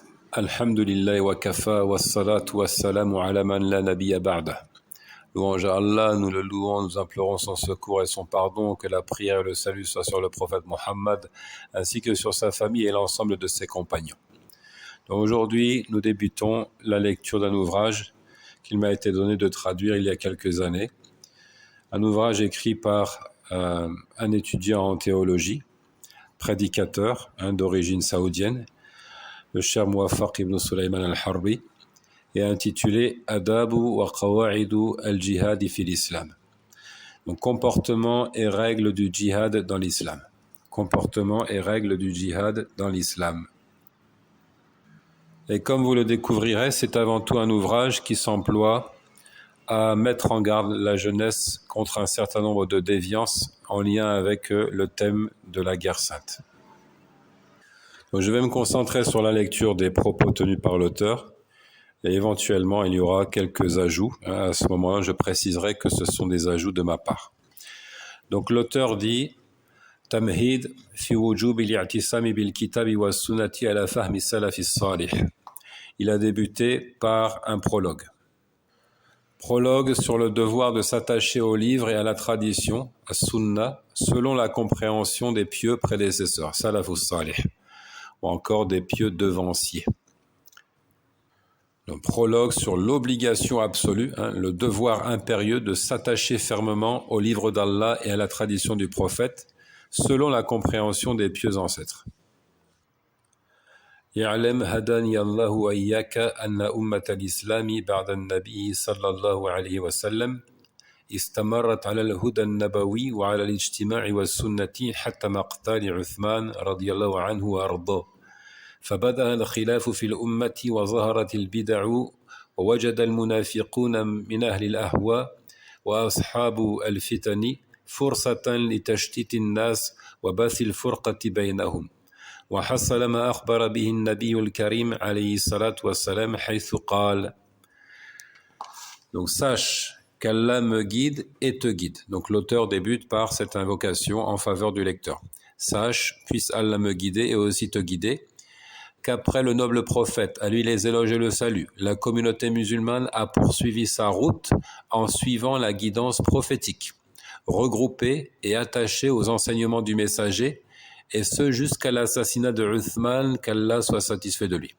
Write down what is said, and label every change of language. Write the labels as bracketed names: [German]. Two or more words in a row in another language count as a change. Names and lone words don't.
[Arabic] الحمد لله وكفى والصلاة والسلام على من لا نبي بعده. [French] Louange à Allah, nous le louons, nous implorons son secours et son pardon, que la prière et le salut soient sur le prophète Mohammed, ainsi que sur sa famille et l'ensemble de ses compagnons. Donc aujourd'hui, nous débutons la lecture d'un ouvrage qu'il m'a été donné de traduire il y a quelques années. Un ouvrage écrit par un étudiant en théologie, prédicateur, d'origine saoudienne, le cher Muwaffaq ibn Sulaiman al-Harbi, et intitulé Adabu wa qawa'idu al-jihad fi l'islam. Donc comportement et règles du djihad dans l'islam. Comportement et règles du djihad dans l'islam. Et comme vous le découvrirez, c'est avant tout un ouvrage qui s'emploie à mettre en garde la jeunesse contre un certain nombre de déviances en lien avec le thème de la guerre sainte. Donc, je vais me concentrer sur la lecture des propos tenus par l'auteur et éventuellement il y aura quelques ajouts. À ce moment-là, je préciserai que ce sont des ajouts de ma part. Donc l'auteur dit [Arabic] تمهيد في وجوب الاعتصام بالكتاب والسنة على فهم السلف الصالح. [French] Il a débuté par un prologue. Prologue sur le devoir de s'attacher au livre et à la tradition, à sunna, selon la compréhension des pieux prédécesseurs, [Arabic] السلف الصالح, [French] ou encore des pieux devanciers. Un prologue sur l'obligation absolue, le devoir impérieux de s'attacher fermement au livre d'Allah et à la tradition du prophète, selon la compréhension des pieux ancêtres. [Arabic] يعلم هداني الله وإياك أن أمة الإسلام بعد النبي صلى الله عليه وسلم استمرت على الهدى النبوي وعلى الاجتماع والسنة حتى مقتل عثمان رضي الله عنه وأرضاه. فبدأ الخلاف في الأمة وظهرت البدع ووجد المنافقون من أهل الأهواء وأصحاب الفتن فرصة لتشتيت الناس وبث الفرقة بينهم وحصل ما أخبر به النبي الكريم عليه الصلاة والسلام حيث قال. [French] Donc sache qu'Allah me guide et te guide. Donc l'auteur débute par cette invocation en faveur du lecteur. Sache, puisse Allah me guider et aussi te guider, qu'après le noble prophète, à lui les éloges et le salut, la communauté musulmane a poursuivi sa route en suivant la guidance prophétique, regroupée et attachée aux enseignements du messager, et ce jusqu'à l'assassinat de Uthman, qu'Allah soit satisfait de lui.